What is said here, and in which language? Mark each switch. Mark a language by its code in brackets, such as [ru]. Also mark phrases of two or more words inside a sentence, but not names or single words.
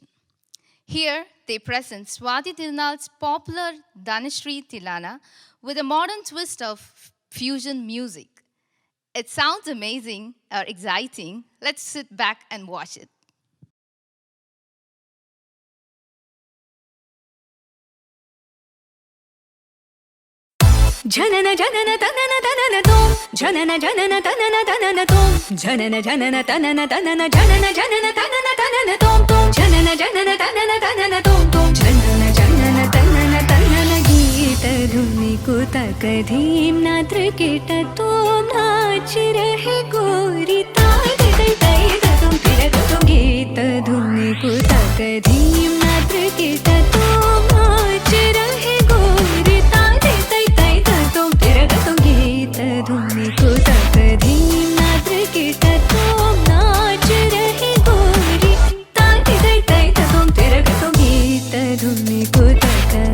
[en] Here, they present Swati Tirunal's popular Dhanashri Tilana with a modern twist of fusion music. It sounds amazing or exciting. Let's sit back and watch it. जनन जनन तनन तनन तोम जनन जनन तनन तनन तोम जनन जनन तनन तनन जनन जनन तनन तनन तोम तोम जनन जनन तनन तनन तोम तोम जनन जनन तनन तनन [hi] गीत धुनि कुतक धीम नात्र कीट तोम नाच रहे गोरी ताई तई तई तुम फिर तुम गीत धुनि कुतक धीम नात्र कीट तोम नाच रहे गोरी ताई तई तई तुम फिर तुम गीत धुनि कुतक धीम नात्र कीट तोम नाच रहे गोरी ताई तई तई तुम फिर तुम गीत धुनि कुतक